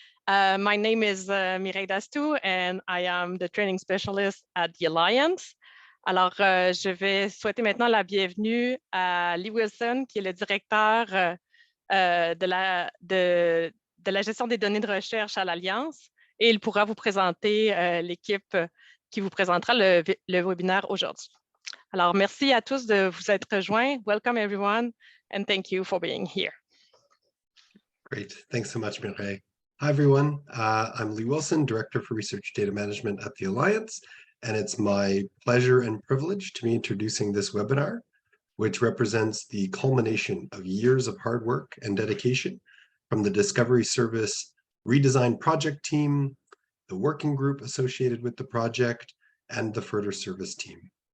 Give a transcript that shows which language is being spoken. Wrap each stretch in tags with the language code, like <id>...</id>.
<en>My name is Mireille Dastou, and I am the training specialist at the Alliance.</en> <fr>Alors, je vais souhaiter maintenant la bienvenue à Lee Wilson, qui est le directeur de la gestion des données de recherche à l'Alliance, et il pourra vous présenter l'équipe qui vous présentera le webinaire aujourd'hui. Alors, merci à tous de vous être rejoints.</fr> <en>Welcome everyone, and thank you for being here. Great, thanks so much, Mireille. Hi everyone, I'm Lee Wilson, Director for Research Data Management at the Alliance, and it's my pleasure and privilege to be introducing this webinar, which represents the culmination of years of hard work and dedication from the Discovery Service redesign project team, the working group associated with the project, and the FRDR service team.</en>